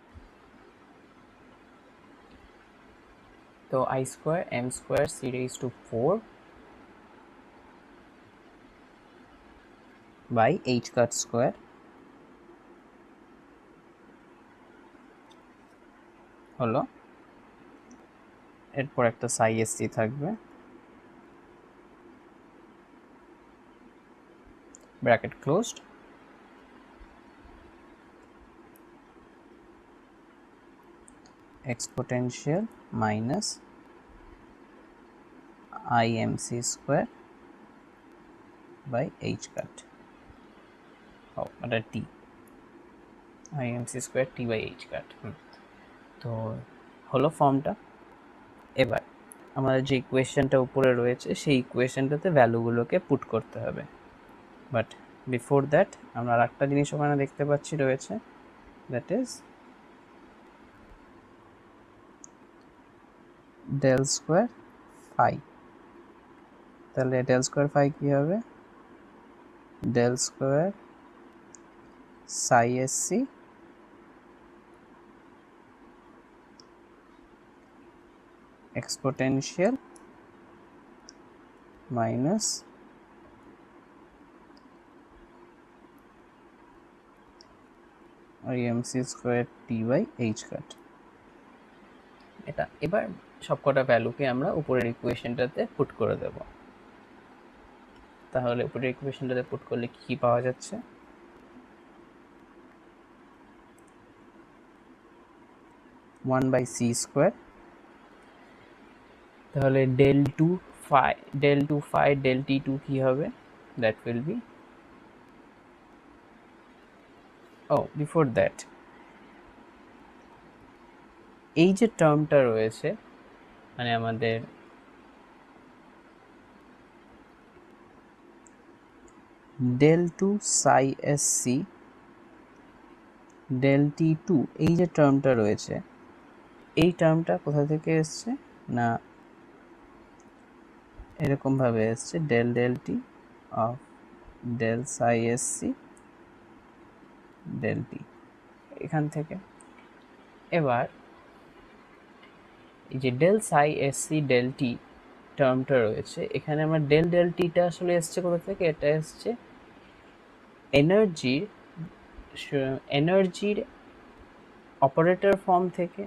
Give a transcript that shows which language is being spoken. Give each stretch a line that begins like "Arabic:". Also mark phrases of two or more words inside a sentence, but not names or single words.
Bangla: তো
English: i square m square c raise to 4 by h cut square
Bangla: হলো। এরপর একটা সাই এস সি থাকবে,
English: bracket closed, exponential minus imc square by h cut, এটা t imc square t by h cut।
Bangla: তো হলো ফর্মটা। এবার আমাদের যে ইকুয়েশনটা উপরে রয়েছে সেই ইকুয়েশনটাতে ভ্যালুগুলোকে পুট করতে হবে।
English: but before that
Bangla: আমরা আর একটা জিনিস ওখানে দেখতে পাচ্ছি রয়েছে,
English: that is del square phi.
Bangla: তাহলে
English: del square phi
Bangla: কী হবে,
English: del square psi s c exponential minus imc square t by h cut.
Bangla: এটা এবার সবকটা ভ্যালুকে আমরা উপরের ইকুয়েশনটাতে পুট করে দেব। তাহলে উপরের ইকুয়েশনটাতে পুট করলে কি পাওয়া যাচ্ছে?
English: one by c square,
Bangla: তাহলে
English: del 2 phi del t2
Bangla: কি হবে?
English: that will be, before that
Bangla: এই যে টার্মটা রয়েছে, মানে আমাদের
English: del 2 psi sc del t2
Bangla: এই যে টার্মটা রয়েছে, এই টার্মটা কোথা থেকে এসছে না এরকম ভাবে এসছে
English: del del t of del psi sc del t
Bangla: এখান থেকে। এবার এই যে
English: del psi sc del t
Bangla: টার্মটা রয়েছে, এখানে আমরা
English: del del t
Bangla: টা আসলে এসছে কোথা থেকে? এটা এসছে এনার্জির অপারেটর ফর্ম থেকে।